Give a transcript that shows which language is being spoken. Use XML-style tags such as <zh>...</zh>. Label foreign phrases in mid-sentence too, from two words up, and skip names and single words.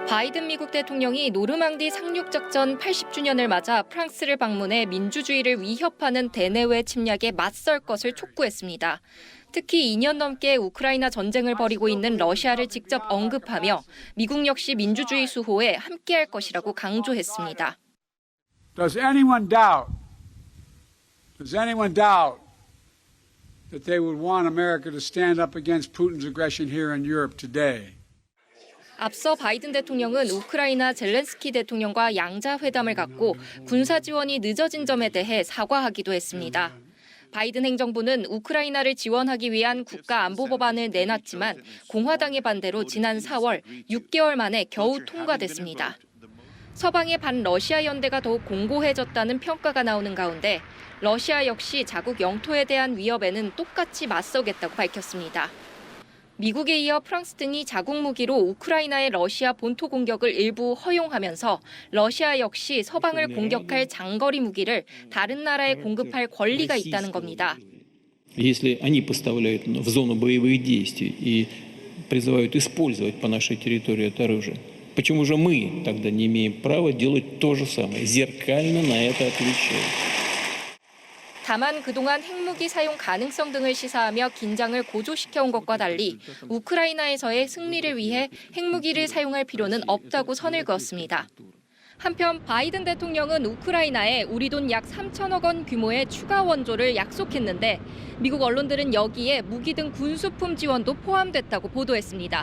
<ko>바이든 미국 대통령이 노르망디 상륙작전 80주년을 맞아 프랑스를 방문해 민주주의를 위협하는 대내외 침략에 맞설 것을 촉구했습니다. 특히 2년 넘게 우크라이나 전쟁을 벌이고 있는 러시아를 직접 언급하며 미국 역시 민주주의 수호에 함께할 것이라고 강조했습니다.</ko> <en>Does anyone doubt that they would want America to stand up against Putin's aggression here in Europe today?</en> <ko>앞서 바이든 대통령은 우크라이나 젤렌스키 대통령과 양자회담을 갖고 군사 지원이 늦어진 점에 대해 사과하기도 했습니다. 바이든 행정부는 우크라이나를 지원하기 위한 국가안보법안을 내놨지만 공화당의 반대로 지난 4월 6개월 만에 겨우 통과됐습니다. 서방의 반러시아 연대가 더욱 공고해졌다는 평가가 나오는 가운데 러시아 역시 자국 영토에 대한 위협에는 똑같이 맞서겠다고 밝혔습니다. 미국에 이어 프랑스 등이 자국 무기로 우크라이나의 러시아 본토 공격을 일부 허용하면서 러시아 역시 서방을 공격할 장거리 무기를 다른 나라에 공급할 권리가 있다는 겁니다.</ko> <ru>Если они поставляют в зону боевых действий и призывают использовать по нашей территории это оружие, почему же мы тогда не имеем права делать то же самое, зеркально на это отвечая?</ru> <ko>다만 그동안 핵무기 사용 가능성 등을 시사하며 긴장을 고조시켜온 것과 달리 우크라이나에서의 승리를 위해 핵무기를 사용할 필요는 없다고 선을 그었습니다. 한편 바이든 대통령은 우크라이나에 우리 돈 약 3천억 원 규모의 추가 원조를 약속했는데 미국 언론들은 여기에 무기 등 군수품 지원도 포함됐다고 보도했습니다.</ko>